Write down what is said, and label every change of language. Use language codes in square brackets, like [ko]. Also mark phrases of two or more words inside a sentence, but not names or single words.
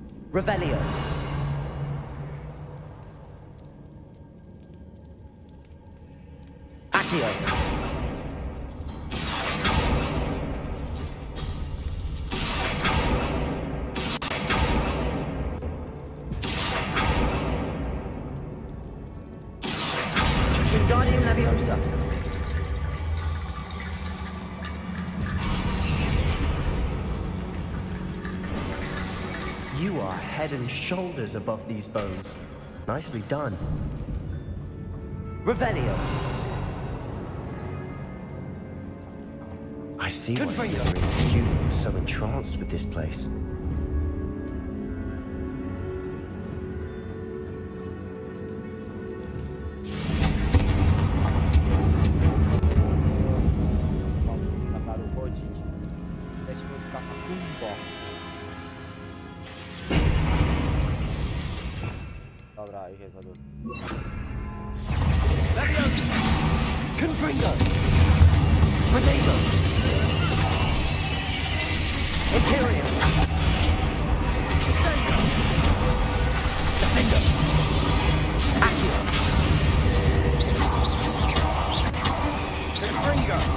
[en] Revelio. Accio. Wingardium Leviosa. You are head and shoulders above these bones. Nicely done. Revelio. I see why Confringo. Slytherin's student was so entranced with this place. [pl] Kataru chodzić. Jesteśmy w katakumbo. Dobra, ich jest za dużo. [en] Confringo. Potato. Imperio. Defender. Accio. Confringo.